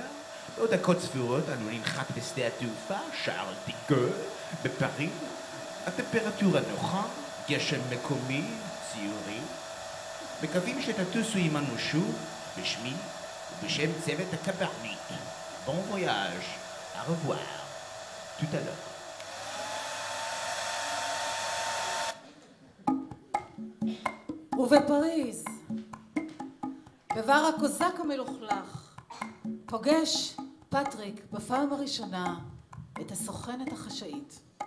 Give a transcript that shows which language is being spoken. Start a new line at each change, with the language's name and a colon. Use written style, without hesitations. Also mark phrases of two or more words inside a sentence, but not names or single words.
Hebrew: בעוד דקות ספורות אנו ננחת בשדה התעופה שארל דה גול בפריז. הטמפרטורה נוחה, גשם מקומי, ציורי. מקווים שתטוסו עמנו שוב, בשמי ובשם צוות הקברניט.
French: Bon voyage, au revoir, tout à l'heure.
Hebrew: ובפריז, בבר הקוזק המלוכלך, פוגש פטריק בפעם הראשונה את הסוכנת החשאית.